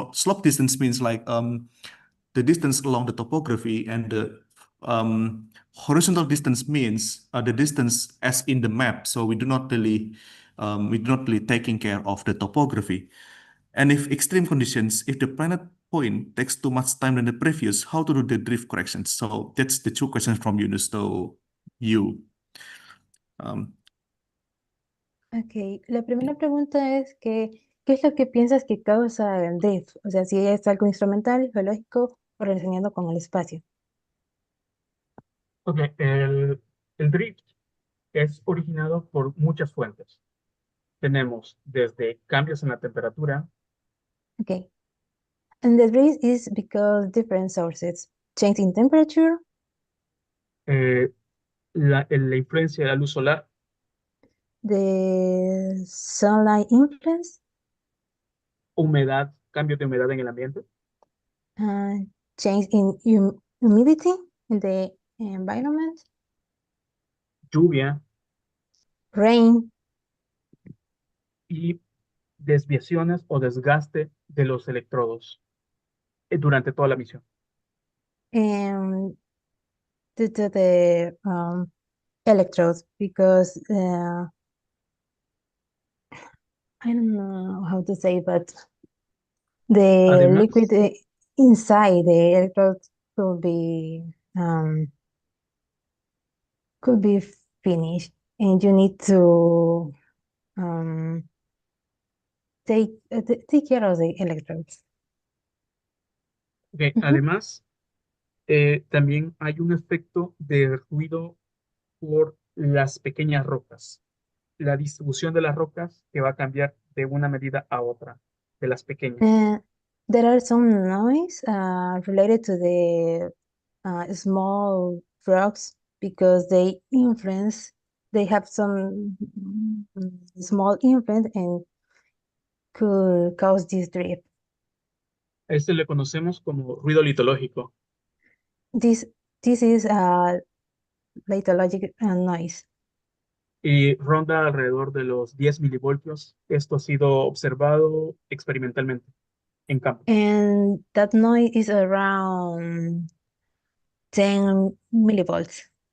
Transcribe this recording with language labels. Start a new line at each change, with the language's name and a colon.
English: Slope distance means like the distance along the topography, and the horizontal distance means the distance as in the map. So we do not really taking care of the topography. And if extreme conditions, if the planet point takes too much time than the previous, how to do the drift corrections? So that's the two questions from Yunus to you. Um,
Spanish: Ok, la primera pregunta es que, ¿qué es lo que piensas que causa el drift? O sea, si es algo instrumental, geológico o relacionado con el espacio. Ok, el drift es originado por muchas fuentes. Tenemos desde cambios en la temperatura,
English: Okay. And the drift is because different sources, change in temperature,
Spanish: eh, la influencia de la luz solar,
English: the sunlight influence,
Spanish: humedad, cambios de humedad en el ambiente,
English: uh, change in humidity in the environment,
Spanish: lluvia
English: rain,
Spanish: y desviaciones o desgaste de los electrodos durante toda la misión.
English: and due to the electrodes, because I don't know how to say, but the
Spanish: Además,
English: liquid inside the electrodes um, could be finished, and you need to um, take care of the electrodes.
Spanish: ok, Mhm. además también hay un efecto de ruido por las pequeñas rocas. La distribución de las rocas que va a cambiar de una medida a otra, de las pequeñas.
English: There are some noise related to the small rocks because they have some small influence and could cause this drift.
Spanish: A este le conocemos como ruido litológico
English: This is lithologic noise.
Spanish: y ronda alrededor de los 10 milivoltios. Esto ha sido observado experimentalmente en campo.
English: And that noise is around 10 millivolts.